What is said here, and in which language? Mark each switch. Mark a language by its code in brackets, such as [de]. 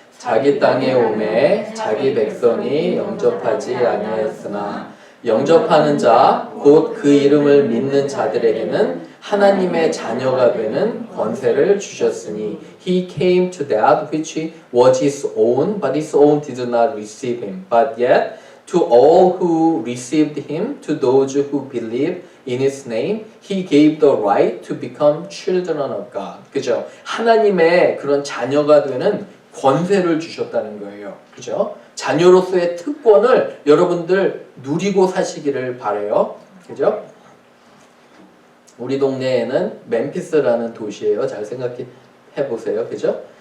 [ko] 자기 땅에 오매 자기 백성이 영접하지 아니하였으나 영접하는 자 곧 그 이름을 믿는 자들에게는 하나님의 자녀가 되는 권세를 주셨으니 [en] He came to that which was his own, but his own did not receive him. But yet to all who received him, to those who believe in his name, he gave the right to become children of God. [ko] 그죠? 하나님의 그런 자녀가 되는 권세를 주셨다는 거예요. 그죠? 자녀로서의 특권을 여러분들 누리고 사시기를 바라요. 그죠? 우리 동네에는 멤피스라는 도시예요. 잘 생각해 보세요. 그죠?